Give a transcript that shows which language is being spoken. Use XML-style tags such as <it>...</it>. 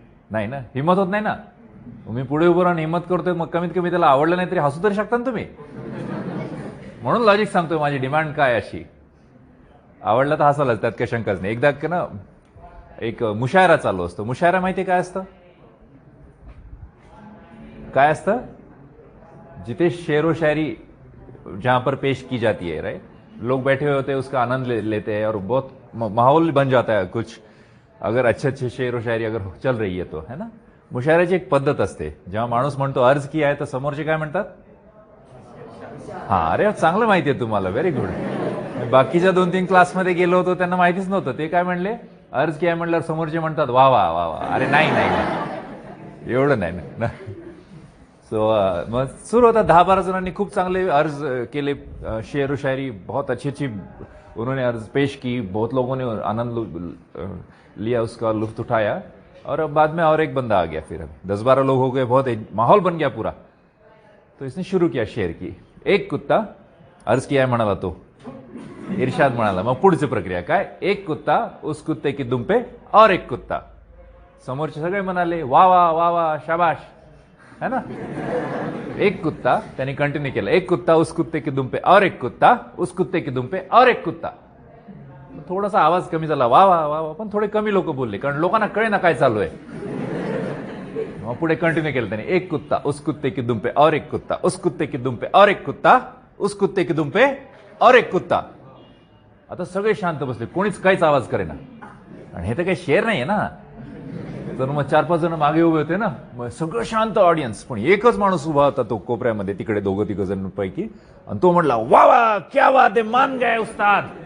<mr>नाही ना, हिंमत होत नाही ना. मी पुढे उभं राहून हिंमत करतोय, मग कमीत कमी त्याला आवडलं नाही तरी हसू तरी शकता ना तुम्ही. म्हणून लॉजिक सांगतोय, माझी डिमांड काय अशी, आवडलं तर हसायलाच, त्यात काही शंकाच नाही. एकदा ना एक मुशायरा चालू असतो. मुशायरा माहिती काय असतं? काय असतं?</mr> <hi>जिथे शेरो शायरी जहां पर पेश की जाती है, राइट, लोग बैठे हुए होते हैं, उसका आनंद लेते हैं और बहुत माहौल बन जाता है कुछ, अगर अच्छे शेर शायरी अगर चल रही है तो, है ना.</hi> <mr>मुशायऱ्याची एक पद्धत असते. जेव्हा माणूस म्हणतो अर्ज की आहे, तर समोरचे काय म्हणतात? हा, अरे चांगलं माहिती आहे तुम्हाला,</mr> <en>Very good.</en> <mr>बाकीच्या 2-3 क्लासमध्ये गेलो होतो, त्यांना माहितीच नव्हतं. ते काय म्हणले? अर्ज की आहे म्हणल्यावर समोरचे म्हणतात वा वा वा वा. अरे नाही नाही, एवढं नाही ना. सो मग सुरू होता. 10-12 जणांनी खूप चांगले अर्ज केले, शेर शायरी</mr> <hi>बहुत अच्छी अच्छी उन्होंने अर्ज पेश की. बहुत लोगों ने आनंद लिया, उसका लुत्फ उठाया. और अब बाद में और एक बंदा आ गया. फिर 10-12 लोग हो गए, बहुत माहौल बन गया पूरा. तो इसने शुरू किया शेर की. एक कुत्ता, अर्ज किया है</hi> <mr>म्हणाला तो,</mr> <hi>इरशाद म्हणाला.</hi> <mr>मग पुढची प्रक्रिया काय?</mr> <hi>एक कुत्ता, उस कुत्ते की दुम पे और एक कुत्ता.</hi> <mr>समोरचे सगळे म्हणाले वा वा वा वा, शाबाश,</mr> <hi>है ना.</hi> <mr>एक कुत्ता, त्यांनी कंटिन्यू केलं.</mr> <hi>एक कुत्ता, उस कुत्ते की दुम पे और एक कुत्ता, उस कुत्ते की दुम पे और एक कुत्ता.</hi> <mr>थोडासा आवाज कमी झाला, वा वा वा वा, पण थोडे कमी लोक बोलले, कारण लोकांना कळे ना काय चालू आहे. मग पुढे कंटिन्यू केलं त्यांनी.</mr> <hi>एक कुत्ता, उस कुत्ते की दुम पे और एक कुत्ता, उस कुत्ते की दुम पे और एक कुत्ता, उस कुत्ते की दुम पे और एक कुत्ता.</hi> <mr>आता सगळे शांत बसले, कोणीच काहीच आवाज करेना. आणि हे तर काही शेर नाहीये ना. तर मग 4-5 जण मागे उभे होते ना, मग सगळं शांत ऑडियन्स, पण एकच माणूस उभा होता तो कोपऱ्यामध्ये, तिकडे 2-3 जणांपैकी, आणि तो म्हणला वा वा,</mr> <hi>क्या बात है, मान गए उस्ताद.</hi>